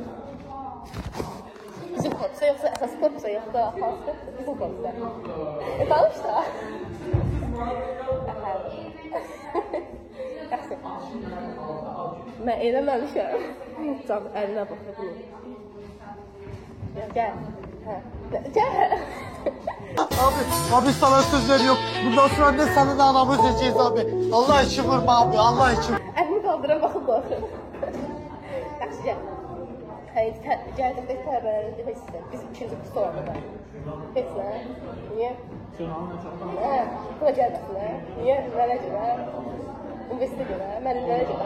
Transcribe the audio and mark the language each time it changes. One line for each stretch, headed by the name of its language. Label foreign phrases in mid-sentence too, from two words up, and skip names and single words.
Azerbaijani: Bizim korpusa yoxsa əsas korpusa yoxsa hansı korpusa? Bizim korpusa. Danış da. Yaxşı. Mən eləməmişəm. Can, əlinə baxır bunu. Gəl. Gəl.
Turkish: Abi sana söz veriyorum. Bundan sonra ne senin anamı seçeceğiz abi. Allah için vurma abi, Allah için.
Azerbaijani: Əlimi qaldıram, baxıb baxır. Yaxşı, gəl. Gələcəkdə tələbələrə demək istəyirəm. Biz ikinci kursu orada. Heç nə? Niyə? Buna gəlməsinlər. Niyə? Nələ görə? Universitetə görə, müəllimlərə görə.